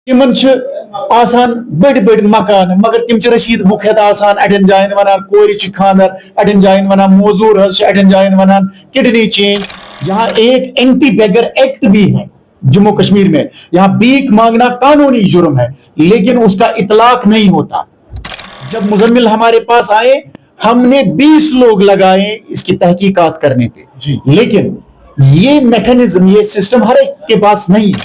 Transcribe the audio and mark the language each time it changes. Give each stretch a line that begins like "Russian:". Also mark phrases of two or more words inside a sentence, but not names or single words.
Kashmiri: تمن آسان بڑ بڑ مکان مگر تم رسید بک ہیت آسان اڑین جائن ونان کور خاندر اڑین جائن ونان موزور اڑین جائن ونان
English: kidney change.
Urdu: یہاں ایک
English: anti beggar act
Urdu: بھی ہے جموں کشمیر میں، یہاں بھیک مانگنا قانونی جرم ہے لیکن اس کا اطلاق نہیں ہوتا۔ جب مزمل ہمارے پاس آئے ہم نے 20 لوگ لگائے اس کی تحقیقات کرنے پہ، لیکن یہ میکانزم یہ سسٹم ہر ایک کے پاس نہیں ہے۔